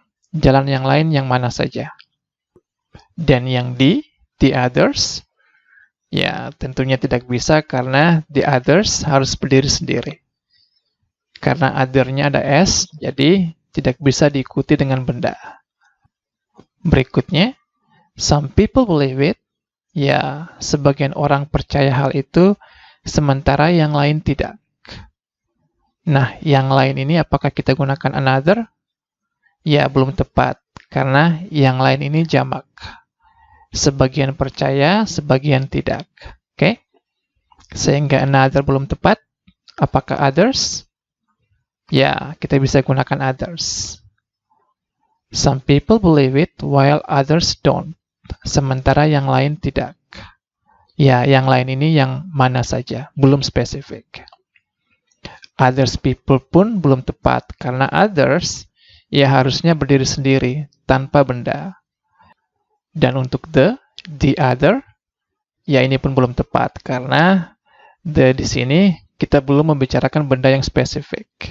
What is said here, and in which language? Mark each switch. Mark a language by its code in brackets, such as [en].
[id] Jalan yang lain yang mana saja. Dan yang the others, ya tentunya tidak bisa karena the others harus berdiri sendiri. Karena other-nya ada S, jadi tidak bisa diikuti dengan benda. Berikutnya, [en] some people believe it. [id] Ya, sebagian orang percaya hal itu, sementara yang lain tidak. Nah, yang lain ini apakah kita gunakan another? Ya, belum tepat, karena yang lain ini jamak. Sebagian percaya, sebagian tidak. Oke? Sehingga another belum tepat. Apakah others? Ya, kita bisa gunakan others. [en] Some people believe it while others don't. [id] Sementara yang lain tidak. Ya, yang lain ini yang mana saja, belum spesifik. Others people pun belum tepat, karena others, ya harusnya berdiri sendiri, tanpa benda. Dan untuk the other, ya ini pun belum tepat, karena the di sini kita belum membicarakan benda yang spesifik.